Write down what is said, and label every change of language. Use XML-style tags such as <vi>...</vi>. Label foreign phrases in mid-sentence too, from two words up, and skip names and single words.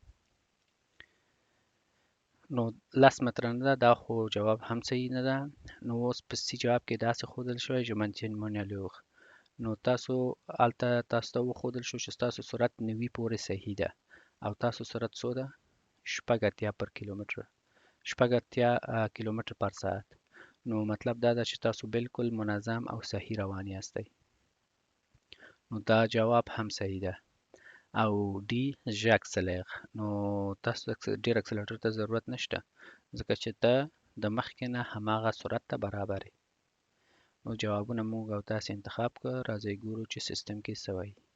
<ps>نو 10 متره نه ده دا خو جواب هم صحیح نه ده نو اوس په سی جواب کې داسې ښودل شوی</ps> <fr>je maintiens</fr> <ps>الوغ نو تاسو هلته تاسو ته وښودل شو چې ستاسو سرعت 90 پورې صحیح ده او تاسو سرعت څو ده 80 پر کیلومتر 80 کیلومتر پر ساعت نو مطلب دا ده چې تاسو بالکل منظم او صحیح روان یاستئ نو دا جواب هم صحیح ده او ډي ژاکسلر نو تاسو ډیر اکسلریټر ته ضرورت نشته ځکه چې ته د مخکې نه هماغه سرعت ته برابر یې نو جوابونه موږ او تاسې انتخاب کړ راځئ ګورو چې سیستم کې څه وایي</ps>